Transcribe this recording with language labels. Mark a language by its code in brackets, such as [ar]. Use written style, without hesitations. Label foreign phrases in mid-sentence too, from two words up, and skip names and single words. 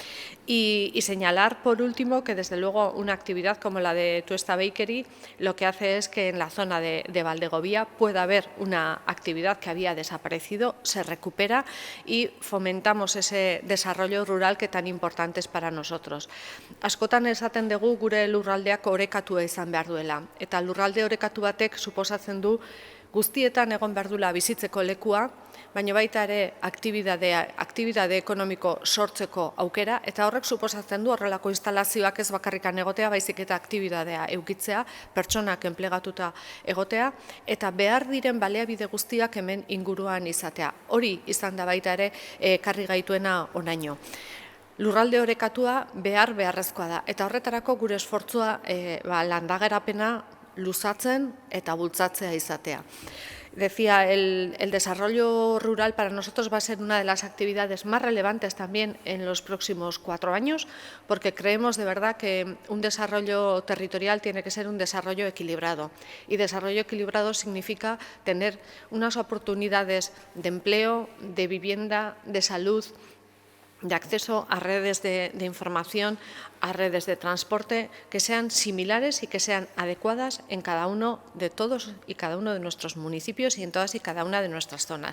[es] Y señalar por último que desde luego una actividad como la de Tuesta Bakery lo que hace es que en la zona de Valdegovía pueda haber una actividad que había desaparecido, se recupera y fomentamos ese desarrollo rural que tan importante es para nosotros. [eu] Askotan esaten dugu gure lurraldeak orekatua izan behar duela eta lurralde orekatu batek suposatzen du guztietan egon behar duela bizitzeko lekua, baina baita ere aktibitate ekonomiko sortzeko aukera, eta horrek suposatzen du horrelako instalazioak ez bakarrikan egotea, baizik eta aktibitatea eukitzea, pertsonak enplegatuta egotea, eta behar diren baliabide guztiak hemen inguruan izatea. Hori izan da baita ere ekarri gaituena honaino. Lurralde orekatua beharrezkoa da, eta horretarako gure esfortzua landagerapena luzatzen eta bultzatzea izatea. [es] Decía, el desarrollo rural para nosotros va a ser una de las actividades más relevantes también en los próximos 4 años, porque creemos de verdad que un desarrollo territorial tiene que ser un desarrollo equilibrado. Y desarrollo equilibrado significa tener unas oportunidades de empleo, de vivienda, de salud, de acceso a redes de información, a redes de transporte que sean similares y que sean adecuadas en cada uno de todos y cada uno de nuestros municipios y en todas y cada una de nuestras zonas.